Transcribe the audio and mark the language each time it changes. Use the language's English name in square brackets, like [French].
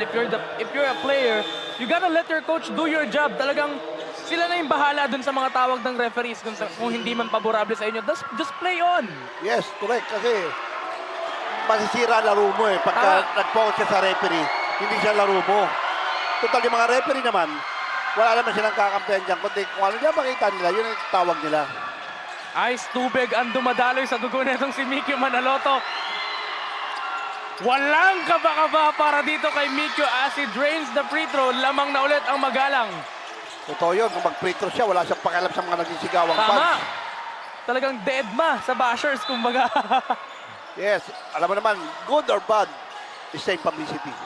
[English] If you're a player, you gotta let your coach do your job. [Filipino] Talagang sila na yung bahala dun sa mga tawag ng referees kung hindi man paborable sa inyo. [English] Just play on. Yes, correct. [Filipino] Kasi masisira laro mo eh. Pagka nag-focus ka sa referee, hindi siya laro mo. Total, yung mga referee naman, wala naman silang kakampihan dyan. Kundi kung ano niya makita nila, yun ang tawag nila. Ice tubig ang dumadaloy sa dugo nitong si Mikio Manaloto. Walang kaba-kaba para dito kay Mikio [English] as he drains the free throw. [Filipino] Lamang na ulit ang Magalang. Totoo yun, kung mag-free throw siya, wala siyang pakialam sa mga nagsisigawang Tama. [English] fans. [Filipino] Talagang dead ma sa bashers, kumbaga. [English] Yes, [Filipino] alam mo naman, [English] good or bad, is same publicity.